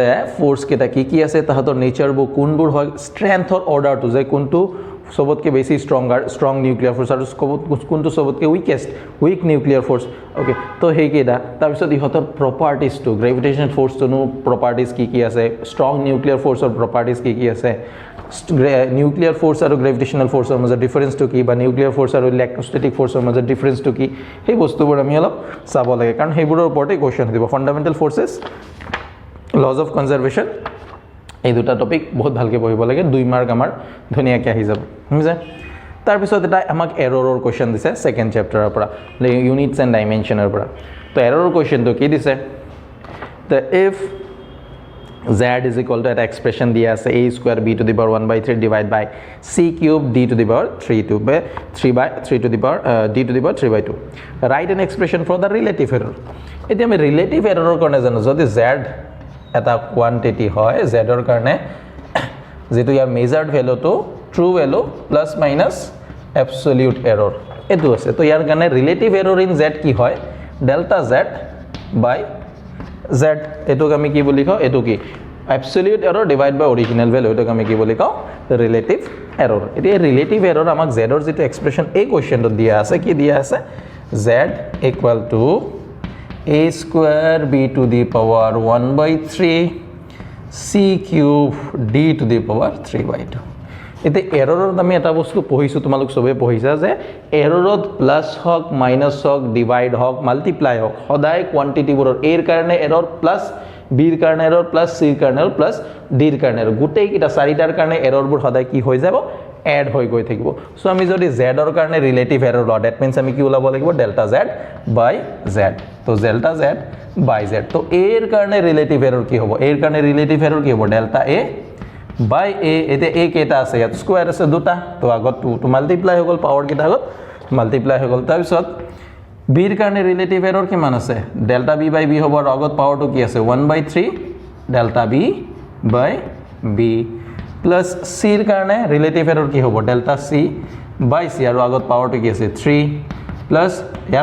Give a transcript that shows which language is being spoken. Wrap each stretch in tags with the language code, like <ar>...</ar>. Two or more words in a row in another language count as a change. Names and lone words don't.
<as>ফোর্স কিটা কি আছে তাহাতৰ নেচাৰবোৰ কোনবোৰ হয় ষ্ট্ৰেংথৰ অৰ্ডাৰটো যে কোনটো সবতকে বেছি</as> <en>strong nuclear force</en> <as>আৰু কোনটো সবতকে</as> <en>weak nuclear force</en> <as>ওকে তো হেকিটা তাৰ পিছত ইহতৰ প্ৰপাৰ্টিজ টু</as> <en>gravitational force</en> <as>টো প্ৰপাৰ্টিজ কি আছে স্ট্ৰং নিউক্লিয়াৰ ফোর্সৰ প্ৰপাৰ্টিজ কি আছে</as> <en>nuclear force</en> <as>আৰু গ্ৰেভিটেশনাল ফোর্সৰ মাজৰ ডিফাৰেন্স টু কি বা</as> <en>nuclear force</en> <as>আৰু ইলেক্ট্ৰোষ্টেটিক ফোর্সৰ মাজৰ ডিফাৰেন্স টু কি সেই বস্তুবোৰ আমি অলপ চাব লাগে কাৰণ হেবোৰৰ ওপৰতে কোৱেশ্চন দিব</as> <en>fundamental forces laws of conservation</en> <as>এই দুটা টপিক বহুত ভালকে পঢ়িব লাগে 2 মাৰ্ক আমাৰ ধুনিয়াকৈ আহি যাব বুজিছে তাৰ পিছত এটা আমাক এৰৰৰ কোৱেশ্চন দিছে সেকেন্ড চ্যাপ্টাৰৰ পৰা ইউনিটস এন্ড ডাইমেনশনৰ পৰা তো এৰৰৰ কোৱেশ্চনটো কি দিছে</as> <en>the if z is equal to an expression</en> <as>दिया আছে</as> <en>a square b to the power 1/3 divided by c cube d to the power 3 to the power d to the power 3/2 write an expression for the relative error</en> <as>এতিয়া আমি</as> <en>relative error</en> <as>কাৰণে জানো যদি z এটা কোয়ান্টিটি হয় z ৰ কাৰণে যেটো ইয়াৰ</as> <en>measured value</en> <as>তো</as> <en>true value plus minus absolute error</en> <as>এটো আছে তো ইয়াৰ কাৰণে</as> <en>relative error in z</en> <as>কি হয়</as> <en>delta z by z</en> <as>এটোক আমি কি বুলি কওঁ এটো কি</as> <en>absolute error divide by original value</en> <as>এটোক আমি কি বুলি কওঁ</as> <en>relative error</en> <as>এতিয়া</as> <en>relative error</en> <as>আমাক z ৰ যেটো এক্সপ্ৰেছন এই কোৱেশ্চনটো দিয়া আছে কি দিয়া আছে</as> <en>z equal to a square b to the power 1/3 c cube d to the power 3/2</en> <as>এতে এরৰত আমি এটা বস্তু পঢ়িছো তোমালোক সবে পঢ়িছা যে এরৰত প্লাস হক মাইনাস হক ডিভাইড হক মাল্টিপ্লাই হক সদায় কোয়ান্টিটিবোৰৰ এৰ কাৰণে এরৰ প্লাস বিৰ কাৰণে এরৰ প্লাস সিৰ কাৰণে এরৰ প্লাস ডিৰ কাৰণে এরৰ গোটেই কিটা চাৰিটাৰ কাৰণে এরৰবোৰ সদায় কি হৈ যাব এড হৈ গৈ থাকিব সো আমি যদি z ৰ কাৰণে</as> <en>relative error</en> <as>ল</as> <en>that means</en> <as>আমি কি ওলাব লাগিব</as> <en>delta z by z</en> <as>তো</as> <en>delta z by z</en> <as>তো এৰ কাৰণে</as> <en>relative error</en> <as>কি হ'ব এৰ কাৰণে</as> <en>relative error</en> <as>কি হ'ব</as> <en>delta a by a</en> <as>এতে a কেটা আছে ইয়াত স্কয়াৰ আছে দুটা তো আগত 2 মাল্টিপ্লাই হৈ গল পাৱাৰ কেটা আগত মাল্টিপ্লাই হৈ গল তাৰ পিছত বিৰ কাৰণে</as> <en>relative error</en> <as>কিমান আছে</as> <en>delta b by b</en> <as>হ'ব আৰু আগত পাৱাৰটো কি আছে 1/3</as> <en>delta b by b</en> <as>প্লাস সিৰ কাৰণে</as> <en>relative error</en> <as>কি হ'ব</as> <en>delta c by c</en> <as>আৰু আগত পাৱাৰটো কি আছে 3 প্লাস ইয়াৰ</as>